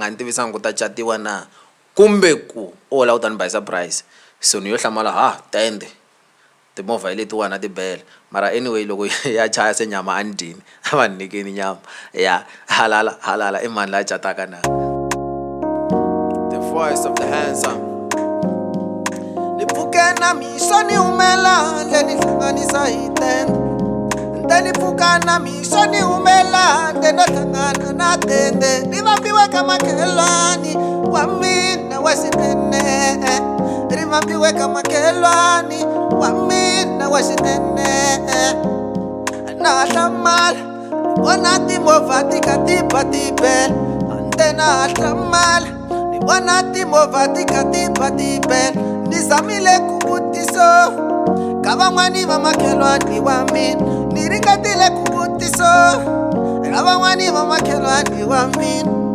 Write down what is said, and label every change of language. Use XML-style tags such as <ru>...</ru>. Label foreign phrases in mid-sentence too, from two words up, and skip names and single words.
<ts>nga ni tivisanga ku ta catiwa na kumbe ku o la u ta ni buy surprise so ni yo hlamala tende timovha letiwani na tibele mara anyway loko ya chaya se nyama a ni dyini a va ni nyikeni nyama ya halala i mani la cataka na</ts> <en>the voice of the handsome</en> <ts>ni pfuke na mixo ni humela ndeni hlanganisa hi tende ndeni pfuka na mixo ni humela ndeno hlangana na tende ni vambiwe ka makhelwani wa mina wa xinene ri vambiwe ka makhelwani wa mina wa xinene na hlamala ni vona timovha ti kha ti ba tibele ande na hlamala ni vona timovha ti kha ti ba tibele ni zamile ku vutiso ka van'wani va makhelwani wa mina ni ringatile ku vutiso ka van'wani va makhelwani wa mina</ts>